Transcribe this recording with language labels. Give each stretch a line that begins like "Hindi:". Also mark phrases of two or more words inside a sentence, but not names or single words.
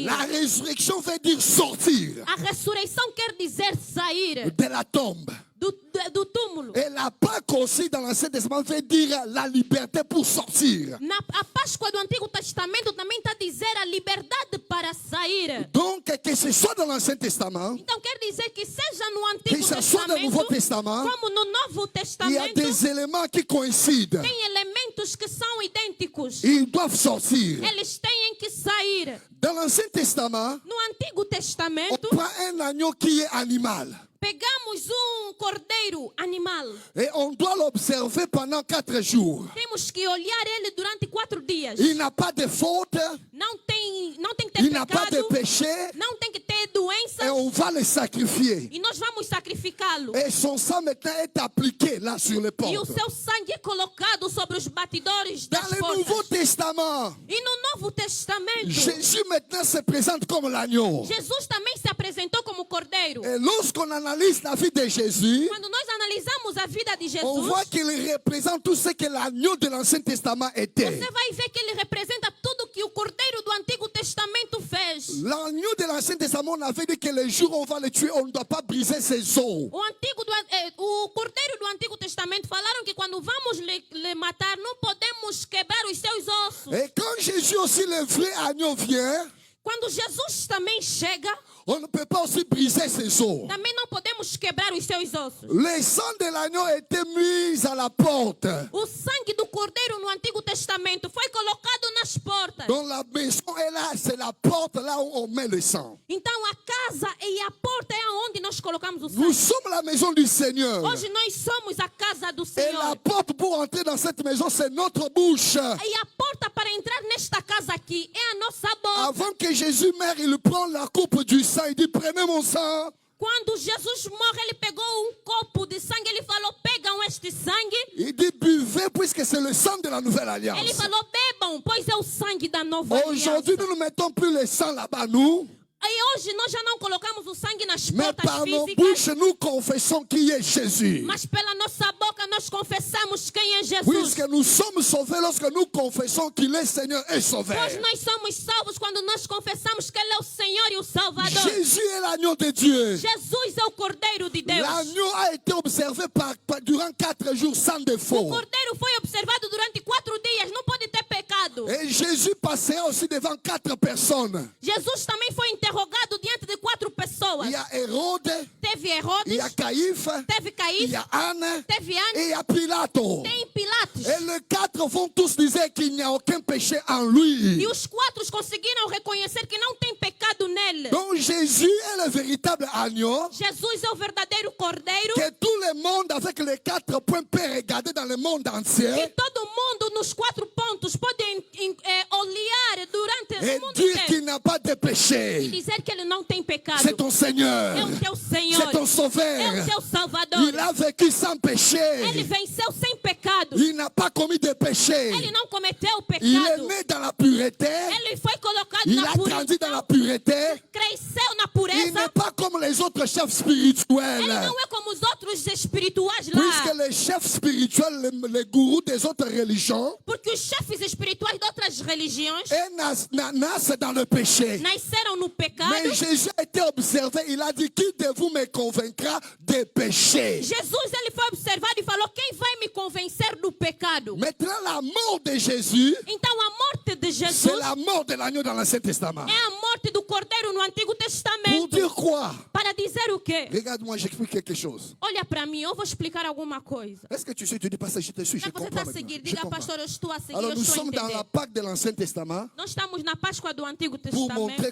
French: La résurrection veut dire sortir
Portuguese: A ressurreição quer dizer sair
French: de la tombe.
Portuguese: do túmulo.
French: Et la Pâque aussi dans l'Ancien Testament veut dire la liberté pour sortir.
Portuguese: A Páscoa do Antigo Testamento também está a dizer a liberdade para sair.
French: Donc que ce soit dans l'Ancien Testament,
Portuguese: Então quer dizer que seja no
French: que
Portuguese: Antigo
French: ce soit dans le Nouveau
Portuguese: Testamento,
French: Testament,
Portuguese: como no Novo
French: il y a
Portuguese: Testamento,
French: des éléments qui coïncident.
Portuguese: tem elementos que são idênticos.
French: Ils doivent sortir.
Portuguese: Eles têm que sair.
French: Dans l'Ancien Testament,
Portuguese: No Antigo
French: on
Portuguese: Testamento,
French: prend un agneau qui est animal.
Portuguese: pegamos cordeiro animal.
French: Et on doit l'observer pendant 4 jours.
Portuguese: Temos que olhar ele durante 4 dias.
French: Il n'a pas de faute,
Portuguese: Não tem que ter
French: il n'a pas de
Portuguese: pecado,
French: péché,
Portuguese: não tem que ter
French: et
Portuguese: doenças,
French: on va le sacrifier.
Portuguese: e nós vamos sacrificá-lo.
French: Et son sang maintenant est appliqué là sur les
Portuguese: E o
French: portes.
Portuguese: seu sangue é colocado sobre os batidores
French: Dans
Portuguese: das
French: le Nouveau
Portuguese: portas.
French: Testament,
Portuguese: E no Novo Testamento,
French: Jésus maintenant se présente comme l'agneau.
Portuguese: Jesus também se apresentou como cordeiro.
French: Et lorsqu'on analyse la vie de Jésus,
Portuguese: Quando nós analisamos a vida de
French: on
Portuguese: Jesus,
French: voit qu'il représente tout ce que l'agneau de l'Ancien Testament était.
Portuguese: você vai ver que ele representa tudo que o cordeiro do Antigo Testamento fez.
French: L'agneau de l'Ancien Testament, on avait dit que le jour où on va le tuer, on ne doit pas briser ses os.
Portuguese: O cordeiro do Antigo Testamento falaram que quando vamos le matar, não podemos quebrar os seus ossos.
French: Et quand Jésus aussi, le vrai agneau, vient,
Portuguese: Quando Jesus também chega,
French: on ne peut pas aussi briser ses os.
Portuguese: também não podemos quebrar os seus ossos.
French: Le sang de l'agneau était mis à la porte.
Portuguese: O sangue do cordeiro no Antigo Testamento foi colocado nas portas.
French: Dans la maison, et là, c'est la porte là où on met le sang.
Portuguese: Então a casa e a porta é aonde nós colocamos o
French: Nous
Portuguese: sangue.
French: sommes la maison du Seigneur.
Portuguese: Hoje nós somos a casa do
French: Et la
Portuguese: Senhor.
French: porte pour entrer dans cette maison, c'est notre bouche.
Portuguese: E a porta para entrar nesta casa aqui é a nossa boca.
French: Avant que Jésus meure, il prend la coupe du sang. Il dit, prenez mon sang.
Portuguese: Quando Jesus morre, ele pegou copo de sangue. Ele falou, pegam este sangue.
French: Il dit, buvez puisque c'est le sang de la nouvelle
Portuguese: Ele
French: alliance.
Portuguese: falou, bebam, pois é o sangue da nova aliança.
French: Aujourd'hui, nous ne mettons plus le sang là-bas, nous.
Portuguese: E hoje nós já não colocamos o sangue nas
French: Mais
Portuguese: portas
French: par nos
Portuguese: físicas.
French: bouches, nous confessons qui est Jésus.
Portuguese: Mas pela nossa boca nós confessamos quem é Jesus.
French: Puisque nous sommes sauvés lorsque nous confessons qu'il est Seigneur et
Portuguese: Pois
French: Sauveur.
Portuguese: nós somos salvos quando nós confessamos que Ele é o Senhor e o Salvador.
French: Jésus est l'agneau de Dieu.
Portuguese: Jesus é o Cordeiro de Deus.
French: L'agneau a été observé durant 4 jours sans
Portuguese: O
French: défaut.
Portuguese: Cordeiro foi observado durante 4 dias. Não pode ter pecado.
French: Et Jésus passera aussi devant 4 personnes.
Portuguese: Jesus também foi interrogado diante de 4 pessoas.
French: Il y a Hérode,
Portuguese: Teve
French: il
Portuguese: Herodes,
French: y a Caïphe,
Portuguese: teve
French: il
Portuguese: Caís,
French: y a Anne
Portuguese: teve
French: et
Portuguese: Anne,
French: il y a Pilato.
Portuguese: tem Pilatos.
French: Et les 4 vont tous dire qu'il n'y a aucun péché en
Portuguese: E
French: lui.
Portuguese: os 4 conseguiram reconhecer que não tem pecado nele.
French: Donc Jésus est le véritable agneau
Portuguese: Jesus é o verdadeiro Cordeiro
French: que tout le monde avec les 4 points peut regarder dans le monde
Portuguese: que
French: entier
Portuguese: todo mundo nos 4 pontos pode olhar durante
French: et
Portuguese: o mundo
French: dire
Portuguese: inteiro
French: qu'il n'a pas de
Portuguese: e
French: péché.
Portuguese: dizer que ele não tem pecado.
French: C'est ton Seigneur,
Portuguese: É o teu Senhor,
French: c'est ton
Portuguese: é
French: Sauveur.
Portuguese: o teu Salvador.
French: Il a vécu sans
Portuguese: Ele
French: péché.
Portuguese: venceu sem pecado.
French: Il n'a pas commis de péché. péché.
Portuguese: Ele não cometeu o
French: Il est
Portuguese: pecado.
French: né dans la pureté.
Portuguese: Ele foi colocado
French: Il
Portuguese: na
French: a grandi dans la
Portuguese: pureza.
French: pureté.
Portuguese: Cresceu na
French: Il
Portuguese: pureza.
French: n'est pas comme les autres chefs
Portuguese: Ele
French: spirituels.
Portuguese: não é como os outros espirituais lá.
French: Puisque les chefs spirituels, les gourous des autres religions,
Portuguese: Porque os chefes espirituais de outras religiões
French: naissent dans le péché.
Portuguese: nasceram no pecado.
French: Mais Jésus a été observé, il a dit, qui de vous me convaincra des péchés?
Portuguese: Jesus, ele foi observado e falou: quem vai me convencer do pecado?
French: Maintenant, la mort de Jésus,
Portuguese: Então a morte de
French: c'est
Portuguese: Jesus
French: la mort de l'agneau dans l'Ancien Testament.
Portuguese: é a morte do Cordeiro no Antigo
French: Pour
Portuguese: Testamento.
French: dire quoi?
Portuguese: Para dizer o quê?
French: Regarde-moi, j'explique quelque chose.
Portuguese: Olha para mim, eu vou explicar alguma coisa.
French: Est-ce que tu sais, tu dis pas ça, je te suis, je
Portuguese: Você
French: comprends
Portuguese: está a
French: maintenant.
Portuguese: seguir,
French: Je
Portuguese: diga,
French: comprends.
Portuguese: pastor, eu estou a seguir,
French: Alors
Portuguese: eu
French: nous
Portuguese: estou a
French: sommes dans
Portuguese: entender.
French: la Pâque de l'Ancien Testament
Portuguese: Nós estamos na Páscoa do Antigo
French: pour montrer